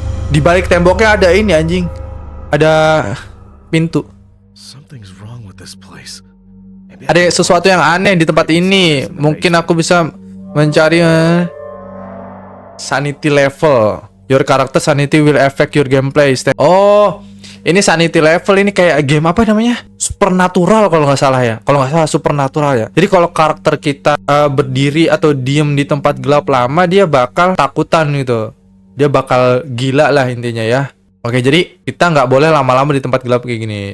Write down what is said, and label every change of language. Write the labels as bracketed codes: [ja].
[id] Di balik temboknya ada ini anjing. Ada pintu. [en] Something's wrong with this place. [id] Ada sesuatu yang aneh di tempat ini. Mungkin aku bisa mencari sanity level. [en] Your character sanity will affect your gameplay. [id] Oh, ini sanity level, ini kayak game apa namanya? Supernatural kalau nggak salah ya. Kalau nggak salah Supernatural ya. Jadi kalau karakter kita berdiri atau diem di tempat gelap lama, dia bakal takutan gitu. Dia bakal gila lah intinya ya. Oke, jadi kita nggak boleh lama-lama di tempat gelap kayak gini.